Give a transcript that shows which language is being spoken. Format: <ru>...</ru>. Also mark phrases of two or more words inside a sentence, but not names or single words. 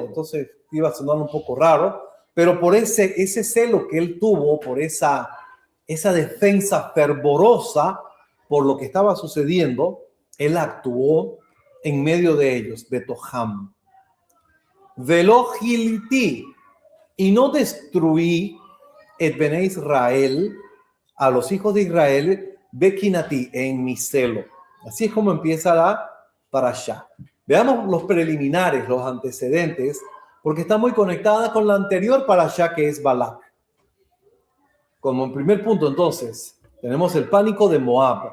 <es>Entonces iba a sonar un poco raro, pero por ese celo que él tuvo, por esa defensa fervorosa por lo que estaba sucediendo, él actuó en medio de ellos, Betoham.</es> <he>ולא כליתי,</he> <es>y no destruí</es> <he>את בני ישראל,</he> <es>a los hijos de Israel, bekinati, en mi celo. Así es como empieza la parashá. Veamos los preliminares, los antecedentes, porque está muy conectada con la anterior parashá, que es Balak. Como en primer punto, entonces, tenemos el pánico de Moab.</es>